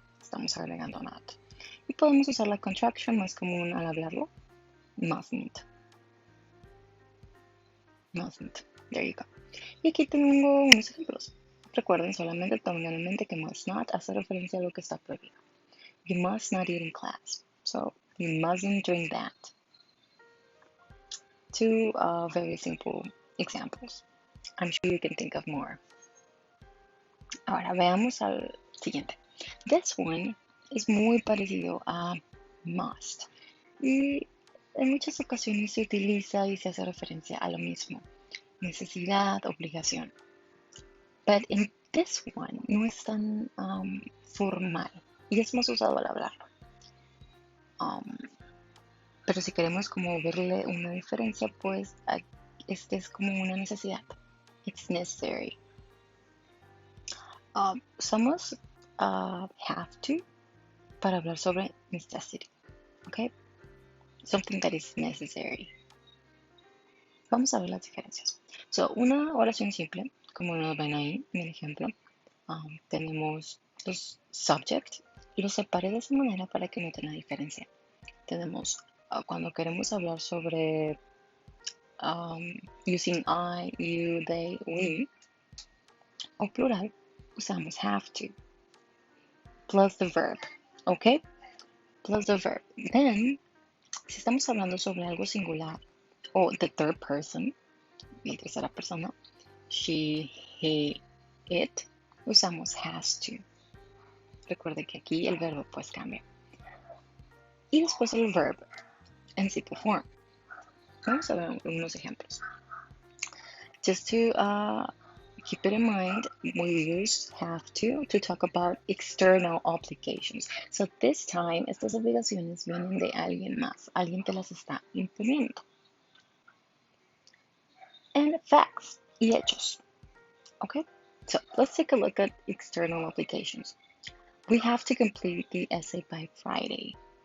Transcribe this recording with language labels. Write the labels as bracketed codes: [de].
[es] Estamos agregando not. Y podemos usar la contraction más común al hablarlo, mustn't. Mustn't. [en] There you go. [es] Y aquí tengo unos ejemplos. Recuerden, solamente tomen en mente que must not hace referencia a lo que está prohibido. [en] You must not eat in class. So, you mustn't drink that. Two very simple examples. I'm sure you can think of more. [es] Ahora veamos al siguiente. [en] This one [es] es muy parecido a must. Y en muchas ocasiones se utiliza y se hace referencia a lo mismo. Necesidad, obligación. [en] But in this one [es] no es tan formal y es más usado al hablarlo. Pero si queremos como verle una diferencia, pues este es como una necesidad. [en] It's necessary. [es] Usamos have to para hablar sobre necessity. Okay? [en] Something that is necessary. [es] Vamos a ver las diferencias. So, una oración simple, como nos ven ahí en el ejemplo, tenemos los subject y los separé de esa manera para que noten la diferencia. Tenemos cuando queremos hablar sobre using I, you, they, we, o plural, usamos have to, [en] plus the verb, [es] ¿ok? [en] Plus the verb. Then, [es] si estamos hablando sobre algo singular, o [en] the third person, [es] mi tercera persona, she, he, it, usamos has to. Recuerde que aquí el verbo pues cambia. Y después el verb en simple form. Vamos a ver unos ejemplos. [en] Just to keep it in mind, we use have to talk about external obligations. So this time, [es] estas obligaciones vienen de alguien más. Alguien te las está imponiendo. [en] And facts, [es] y hechos. [en] Okay, so let's take a look at external obligations. We have to complete the essay by Friday.